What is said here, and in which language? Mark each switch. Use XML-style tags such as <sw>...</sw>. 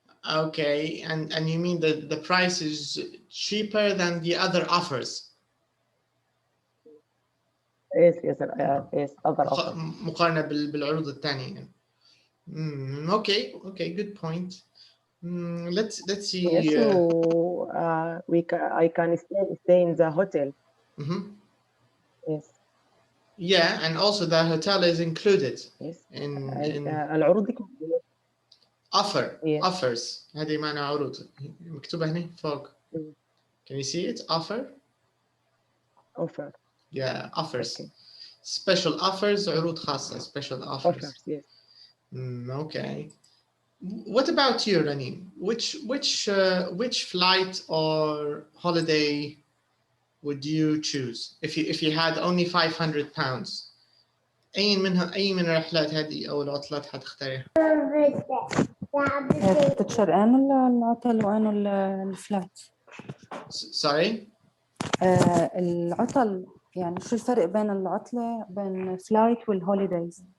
<en>Okay, and you mean that the price is cheaper than the other offers? Yes, other offers.</en> <ar>مقارنة بالعروض الثانية.</ar> <en>Okay, good point. Let's see. Yes, so I can stay in the hotel. Yes. Yeah, and also the hotel is included. Yes. In</en> <ar>العروض دي</ar> <en>offer. Yes. Offers.</en> <ar>هذه معنى عروض. مكتوبة هنا فوق.</ar> <en>Can you see it? Offer. Offer. Yeah, offers. Okay. Special offers.</en> <ar>عروض خاصة.</ar> <en>Special offers. Offers. Yes. Okay. What about you, Rani? Which flight or holiday would you choose if you had only 500 pounds?</en> <ar>أي من الرحلات هذه أو العطلات حتختاريها؟ بتتشر أنا العطل وأنا الفلايت.</ar> <en>Sorry?</en> <ar>العطل يعني شو الفرق بين العطلة بين الفلايت والهوليدايز؟</ar>